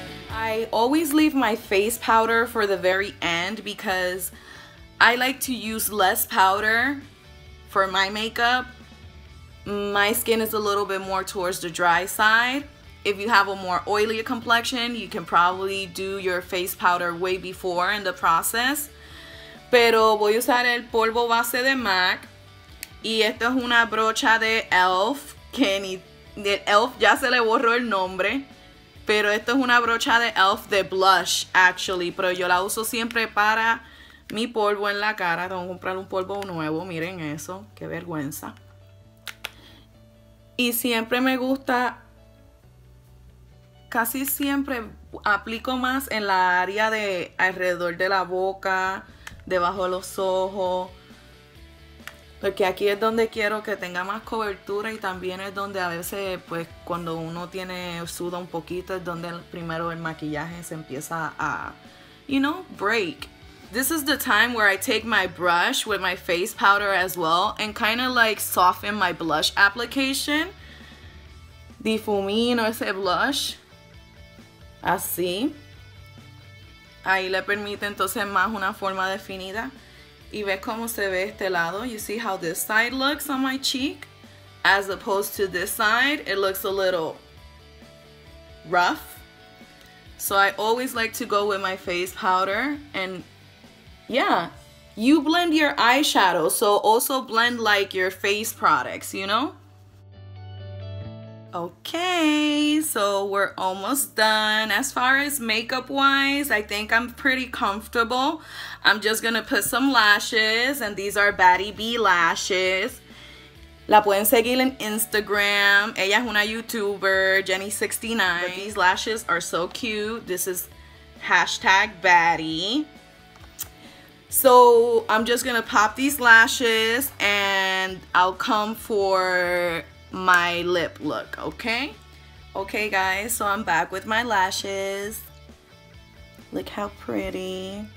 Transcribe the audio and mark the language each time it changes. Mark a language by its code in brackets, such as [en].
[en] I always leave my face powder for the very end because I like to use less powder for my makeup. My skin is a little bit more towards the dry side. If you have a more oily complexion, you can probably do your face powder way before in the process. [es] Pero voy a usar el polvo base de MAC. Y esta es una brocha de ELF, que ni de ELF ya se le borró el nombre. Pero esto es una brocha de ELF de blush, actually. Pero yo la uso siempre para mi polvo en la cara. Tengo que comprar un polvo nuevo. Miren eso. Qué vergüenza. Y siempre me gusta... Casi siempre aplico más en la área de alrededor de la boca, debajo de los ojos. Porque aquí es donde quiero que tenga más cobertura y también es donde a veces, pues, cuando uno suda un poquito, es donde primero el maquillaje se empieza a, [en] you know, break. This is the time where I take my brush with my face powder as well and kind of like soften my blush application. [es] Difumino ese blush. así. Ahí le permite entonces más una forma definida. Y ve cómo se ve este lado. [en] You see how this side looks on my cheek? As opposed to this side, it looks a little rough. So I always like to go with my face powder. And yeah, you blend your eyeshadow, so also blend like your face products, you know? Okay, so we're almost done. As far as makeup wise, I think I'm pretty comfortable. I'm just gonna put some lashes, and these are Baddie B Lashes. [es] La pueden seguir en Instagram. Ella es una YouTuber, Jenny69. [en] But these lashes are so cute. This is hashtag Baddie. So I'm just gonna pop these lashes and I'll come for my lip look, okay? Okay guys, so I'm back with my lashes. Look how pretty.